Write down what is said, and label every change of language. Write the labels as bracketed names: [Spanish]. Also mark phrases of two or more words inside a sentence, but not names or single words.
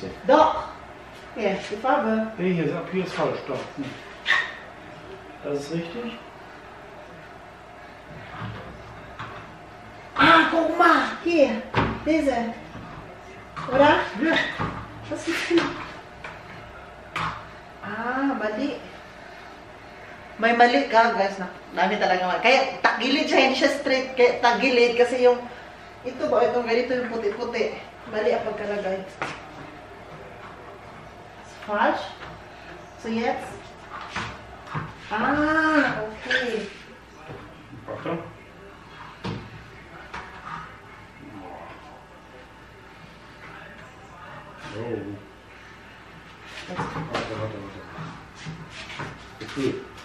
[German] Doch. Hier, die Farbe. Nee, hier ist falsch. Doch. Nee. Das ist richtig. Ah, guck mal. Hier. Diese. Oder? Ja. Was ist hier? [Filipino] Ah, mali. May mali ka, guys. Dami talaga mali. Kaya tagilid siya, hindi siya straight. Kaya tagilid kasi yung... Ito ba? Itong ganito yung puti-puti. Mali ang pagkalagay. [German] falsch. So jetzt. Ah, okay. Warte. Oh. Warte. Gefühl.